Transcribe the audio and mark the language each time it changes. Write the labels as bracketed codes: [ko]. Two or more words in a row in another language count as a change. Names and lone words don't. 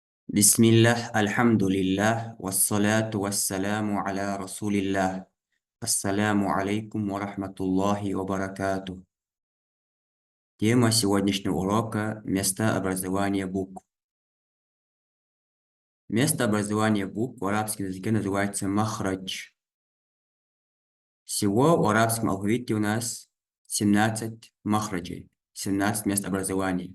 [ar] بسم الله، الحمد لله، والصلاة والسلام على رسول الله. السلام عليكم ورحمة الله وبركاته. [ru] Тема сегодняшнего урока – места образования букв. Место образования букв в арабском языке называется махрадж. Всего в арабском алфавите у нас 17 махраджей, 17 мест образования.